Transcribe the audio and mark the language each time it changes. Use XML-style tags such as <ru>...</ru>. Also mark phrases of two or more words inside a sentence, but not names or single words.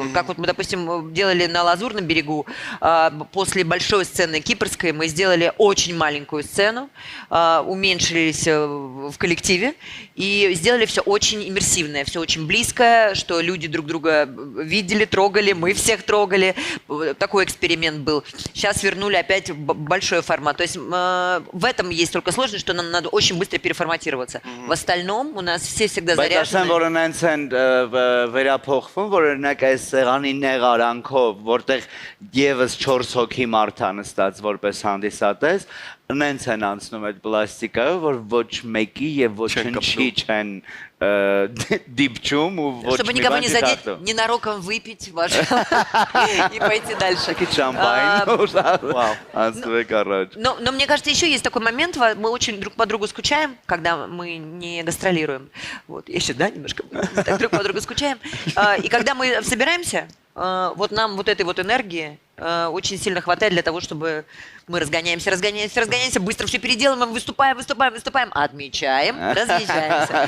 <ru>Как вот мы, допустим, делали на Лазурном берегу, после большой сцены кипрской мы сделали очень маленькую сцену, уменьшились в коллективе и сделали все очень иммерсивное, все очень близкое, что люди друг друга видели, трогали, мы всех трогали. Такой эксперимент был. Сейчас вернули опять большой формат. То есть в этом есть только сложность, что нам надо очень быстро переформатироваться. В остальном у нас все всегда заряжены.</ru> <hy>Են վերափոխվում, որ օրինակ այս սեղանի նեղարանքով, որտեղ եւս 4 հոգի մարդ է նստած որպես հանդիսատես, նենց են անցնում այդ պլաստիկայով, որ ոչ մեկի եւ ոչինչի չեն դիպչում ու ոչ</hy> <ru>чтобы никого не задеть, ненароком выпить ваше и пойти дальше. Но мне кажется, еще есть такой момент, мы очень друг по другу скучаем, когда мы не гастролируем. Вот, я еще, да, немножко так друг по другу скучаем. И когда мы собираемся, вот нам вот этой вот энергии очень сильно хватает для того, чтобы мы разгоняемся, быстро все переделываем, выступаем, отмечаем, разъезжаемся.</ru>